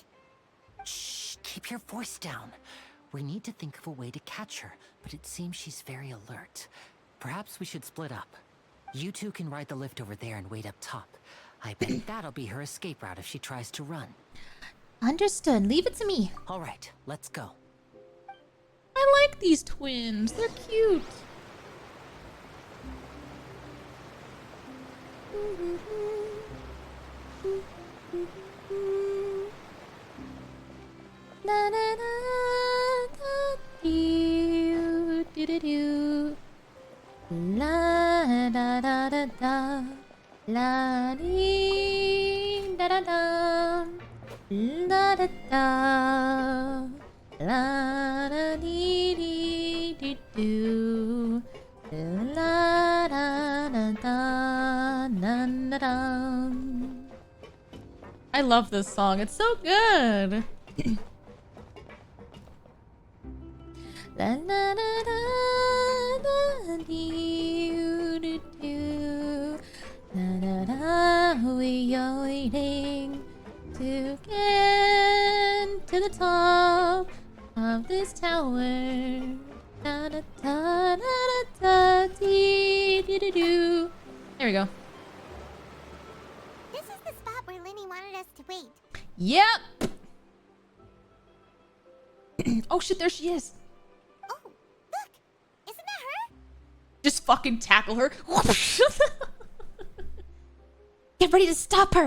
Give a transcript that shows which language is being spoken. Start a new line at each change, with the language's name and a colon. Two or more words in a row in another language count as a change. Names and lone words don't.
English: Shh, keep your voice down. We need to think of a way to catch her, but it seems she's very alert. Perhaps we should split up. You two can ride the lift over there and wait up top. I bet that'll be her escape route if she tries to run. Understood. Leave it to me. All right, let's go. like these twins. They're cute. Na na na da doo doo doo doo. La da da da da. La dee da da da. La da da. La da dee dee dee doo. La da da da da da da. I love this song. It's so good. La la la la la dee doo doo. La la la, we are waiting to get to the top of this tower. Da da da da da da dee doo doo doo. There we go. This is the spot where Linny wanted us to wait. Yep. Oh shit, there she is. Oh, look! Isn't that her? Just fucking tackle her. Get ready to stop her!